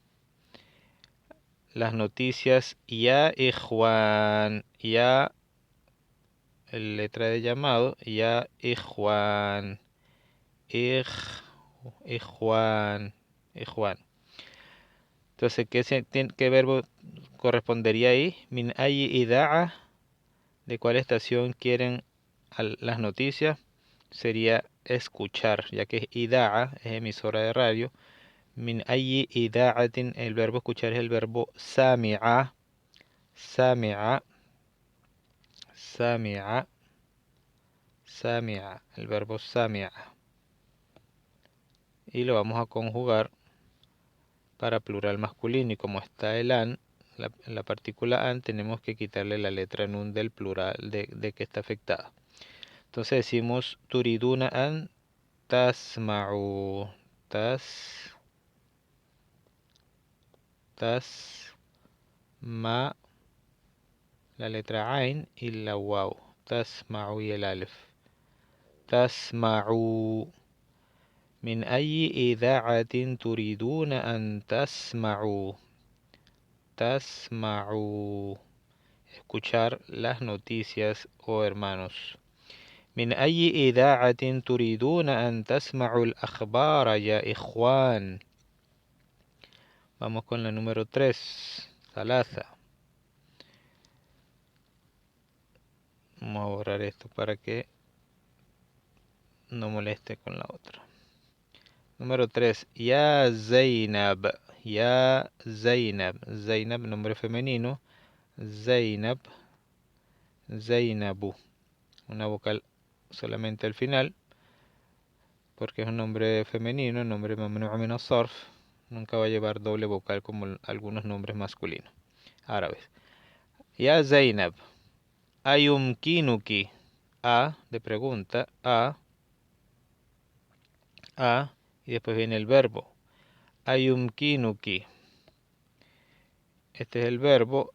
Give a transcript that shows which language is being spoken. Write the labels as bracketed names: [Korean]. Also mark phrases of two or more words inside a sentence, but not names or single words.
[Spanish] Las noticias, [Arabic] يا إخوان، يا, [Spanish] letra de llamado, [Arabic] يا إخوان، إخوان، إخوان. [Spanish] Entonces, ¿qué verbo correspondería ahí? [Arabic] من أي إذاعة, [Spanish] ¿de cuál estación quieren las noticias? Sería escuchar, ya que ida'a es emisora de radio. [Arabic] من أي إذاعةٍ, [Spanish] el verbo escuchar es el verbo [Arabic] سمع، سمع، سمع، سمع, [Spanish] el verbo sami'a. Y lo vamos a conjugar para plural masculino, y como está el an, la partícula an, tenemos que quitarle la letra nun del plural de que está afectada. Entonces decimos [Arabic] تريدون أن تسمعوا، تسمع, [Spanish] la letra ain y la waw, tasma'u y el alif. [Arabic] تسمعوا. من أي إذاعة تريدون أن تسمعوا. تسمعوا. [Spanish] Escuchar las noticias, oh hermanos. [Arabic] من أي إذاعة تريدون أن تسمعوا الأخبار يا إخوان. [Spanish] Vamos con la número 3. ثلاثة. Vamos a borrar esto para que no moleste con la otra. Número 3. [Arabic] يا زينب. يا زينب. زينب, [Spanish] nombre femenino. Zainab. Zainabu. Una vocal solamente al final, porque es un nombre femenino, nombre [Arabic] ممنوع من الصرف. [Spanish] Nunca va a llevar doble vocal como algunos nombres masculinos árabes. [Arabic] يا زينب. أيمكنكِ. [Spanish] A de pregunta. A. Y después viene el verbo. Ayumkinuki. Este es el verbo.